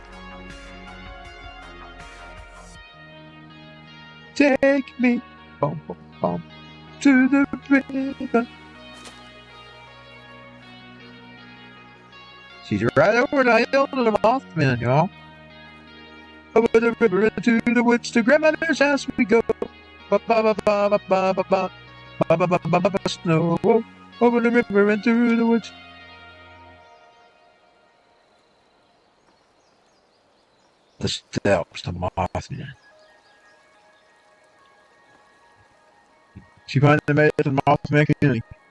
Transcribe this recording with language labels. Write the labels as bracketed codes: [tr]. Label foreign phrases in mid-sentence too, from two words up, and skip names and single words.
[en] Take me, bum, bum, bum, to the river. She's right over the hill to the Mothman, y'all. Over the river into the woods to grandmother's house we go. Ba ba ba ba ba ba ba ba ba ba ba ba ba ba snow. Over the river and through the woods. The steps to Mothman. She finally made it to the Mothman community.